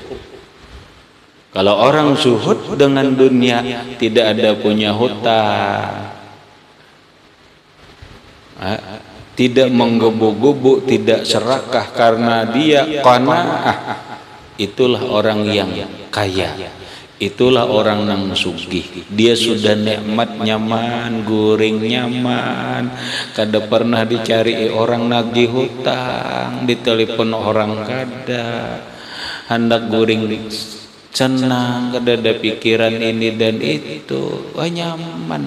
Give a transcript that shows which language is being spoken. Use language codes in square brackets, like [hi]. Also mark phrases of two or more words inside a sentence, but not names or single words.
[id] Kalau orang zuhud dengan dunia, tidak ada punya hutang, tidak menggebu-gebu, tidak serakah karena dia qanaah, itulah orang yang kaya, itulah orang yang sugih. Dia sudah nikmat nyaman, goreng nyaman, kada pernah dicari orang nagih hutang, ditelepon orang kada, hendak goreng senang, kada ada pikiran ini dan itu, wah nyaman.